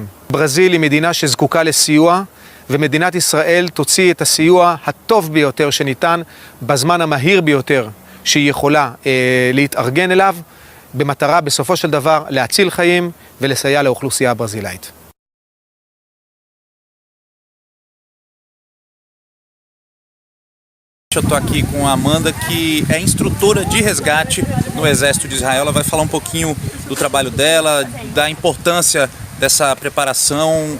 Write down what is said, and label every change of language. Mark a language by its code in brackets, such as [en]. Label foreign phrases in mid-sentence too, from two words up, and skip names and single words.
[he] ברזיל היא מדינה שזקוקה לסיוע, ומדינת ישראל תוציא את הסיוע הטוב ביותר שניתן בזמן המהיר ביותר שהיא יכולה להתארגן אליו, במטרה בסופו של דבר להציל חיים ולסייע לאוכלוסייה הברזילאית. [pt] Eu estou aqui com a Amanda, que é instrutora de resgate no Exército de Israel. Ela vai falar um pouquinho do trabalho dela, da importância dessa preparação.